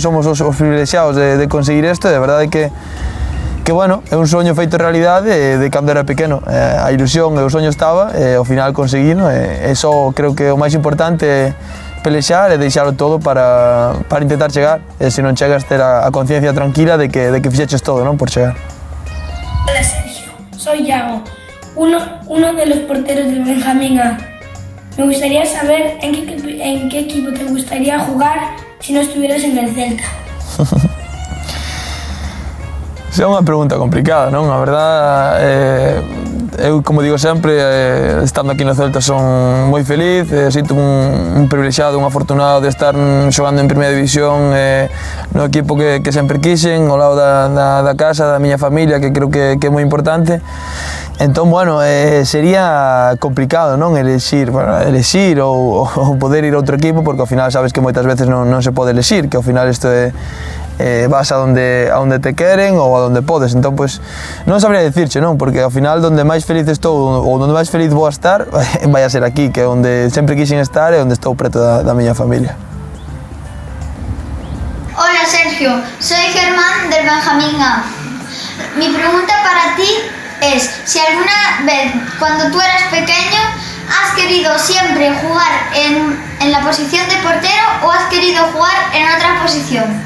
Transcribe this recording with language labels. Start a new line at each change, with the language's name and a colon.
Galician: Somos os privilexiados de conseguir isto, e a verdade é que bueno, é un soño feito realidade de cando era pequeno. A ilusión e o soño estaba, e ao final conseguino, e só creo que o máis importante é pelexar e deixalo todo para intentar chegar, e se non chegas ter a conciencia tranquila de que fixeches todo, non? Por chegar.
Spanish: Hola, Sergio, soy Iago, uno de los porteros del Benjamín A. Me gustaría saber en qué equipo te gustaría jugar si no estuvieras en el Celta.
Galician: Esa é unha pregunta complicada, non? A verdad, eu, como digo sempre, estando aquí no Celta son moi feliz, sinto un privilexiado, un afortunado de estar xogando en Primeira División no equipo que sempre quixen, ao lado da casa, da miña familia, que creo que é moi importante. Entón, bueno, sería complicado, non? Elexir ou poder ir a outro equipo, porque ao final sabes que moitas veces non se pode elexir, que ao final isto é vas a onde te queren ou a onde podes. Entón, pois, non sabría dicirche, non? Porque ao final onde máis feliz estou ou onde máis feliz vou a estar vai a ser aquí, que é onde sempre quixen estar e onde estou preto da miña familia.
Spanish: Hola Sergio, soy Germán del Benjamín A. Mi pregunta para ti es, si alguna vez cuando tú eras pequeño has querido siempre jugar en la posición de portero o has querido jugar en otra posición.